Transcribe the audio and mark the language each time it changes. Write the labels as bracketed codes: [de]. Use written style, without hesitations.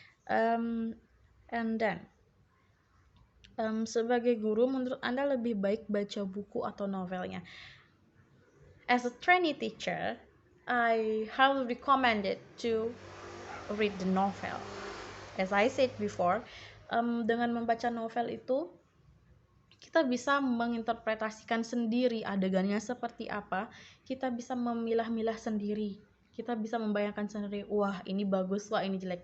[id] um, and then sebagai guru, menurut Anda lebih baik baca buku atau novelnya? [en] As a trainee teacher, I highly recommend it to read the novel. As I said before, [id] dengan membaca novel itu kita bisa menginterpretasikan sendiri adegannya seperti apa, kita bisa memilah-milah sendiri, kita bisa membayangkan sendiri, wah ini bagus, wah ini jelek.